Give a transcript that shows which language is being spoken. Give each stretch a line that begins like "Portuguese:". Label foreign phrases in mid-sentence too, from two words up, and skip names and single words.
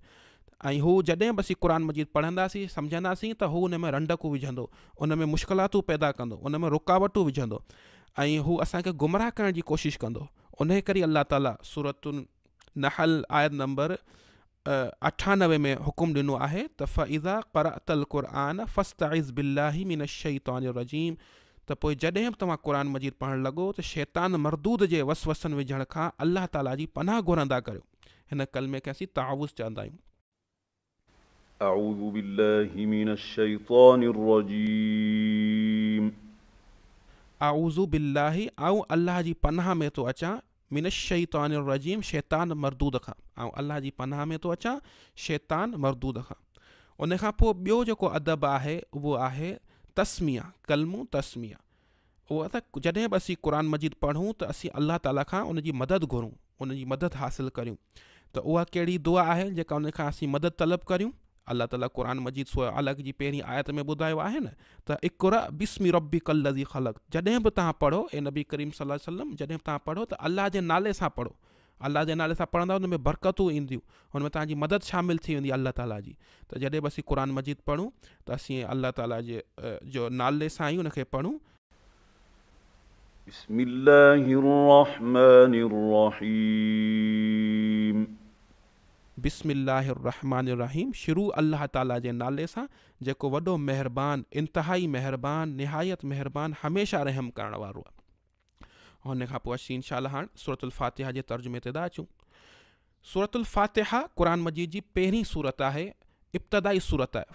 Sindhi: ऐं हू जॾहिं बि असीं क़ुर मजीद पढ़ंदासीं, सम्झंदासीं, त हू उन में रंडकूं विझंदो, उन में मुश्किलातूं पैदा कंदो, उन में रुकावटूं विझंदो ऐं हू असांखे गुमराह करण जी कोशिशि कंदो। उन करे अल्लाह ताला सूरतुन नहल आयत नंबर 98 में हुकुम ॾिनो आहे त
Arabic: فإذا قرأت القرآن فاستعذ بالله من الشيطان الرجيم,
Sindhi: त पोइ जॾहिं बि तव्हां क़ुर मजीद पढ़णु लॻो त शैतान मरदूद जे वसवसनि विझण खां अल्लाह ताला जी पनाह घुरंदा करियो। हिन कलमे खे असीं तावुज़ चवंदा आहियूं।
Arabic: أعوذ بالله من الشيطان الرجيم. أعوذ بالله,
Sindhi: आऊं अल्लाह जी पनाह में थो अचां,
Arabic: من الشيطان الرجيم,
Sindhi: शैतान मरदूद खां। ऐं अल्लाह जी पनाह में थो अचां शैतान मरदूद खां। उन खां पोइ ॿियो जेको अदब आहे उहो आहे तस्मिया, कलमो तस्मिया। उहा त जॾहिं बि असीं क़ुर मजीद पढ़ूं त असीं अल्लाह ताला खां उन जी मदद घुरूं, उन जी मदद हासिलु करियूं। त उहा कहिड़ी दुआ आहे जेका उन खां असीं मदद तलब करियूं? अल्लाह ताला क़ुर मजीद सूरह अलग जी पहिरीं आयत में ॿुधायो आहे न त
Arabic: اقرأ باسم ربك الذي خلق.
Sindhi: जॾहिं बि तव्हां पढ़ो, ए नबी करीम
Arabic: صلى الله عليه وسلم,
Sindhi: जॾहिं बि तव्हां पढ़ो त अल्लाह जे नाले सां पढ़ो। अल्लाह जे नाले सां पढ़ंदा हुन में बरकतूं ईंदियूं, हुन में तव्हांजी मदद शामिलु थी वेंदी अल्लाह ताला जी। त जॾहिं बि असीं क़ुर मजीद पढ़ूं त असीं अल्लाह ताला जो नाले सां ई उनखे पढ़ूं।
Arabic: بسم الله الرحمن الرحيم. بسم الله الرحمن الرحيم,
Sindhi: शुरू अल्लाह ताला जे नाले सां जेको वॾो महिरबान, इंतहाई महिरबान, निहायत महिरबान, हमेशा रहम करण वारो आहे। हुन खां पोइ असीं इंशाअल्लाह हाणे सूरतुल फातिहा जे तर्जुमे ते था अचूं। सूरतुल फातिहा क़ुर मजीद जी पहिरीं सूरत आहे, इब्तदाई सूरत आहे।